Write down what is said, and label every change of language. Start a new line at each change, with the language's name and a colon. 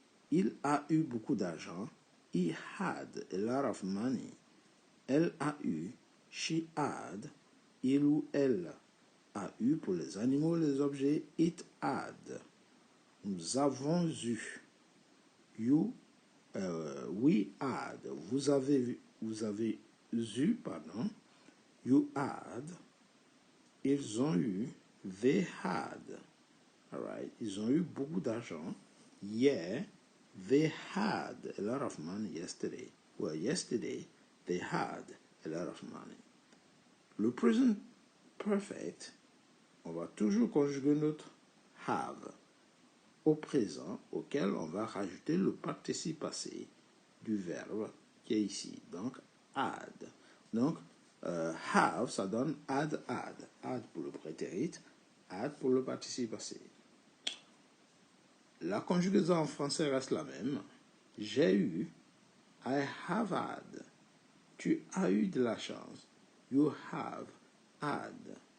French: Il a eu beaucoup d'argent,
English: he had a lot of money.
French: Elle a eu,
English: she had.
French: Il ou elle a eu pour les animaux et les objets,
English: it had.
French: Nous avons eu,
English: we had.
French: Vous avez eu, pardon.
English: You had.
French: Ils ont eu,
English: they had. All right.
French: Ils ont eu beaucoup d'argent.
English: Yeah, they had a lot of money yesterday. Well, yesterday, they had a lot of money.
French: Le present perfect, on va toujours conjuguer notre have au présent, auquel on va rajouter le participe passé du verbe qui est ici. Donc, had. Donc, have, ça donne had. Had pour le prétérit, had pour le participe passé. La conjugaison en français reste la même. J'ai eu,
English: I have had.
French: Tu as eu de la chance,
English: you have had.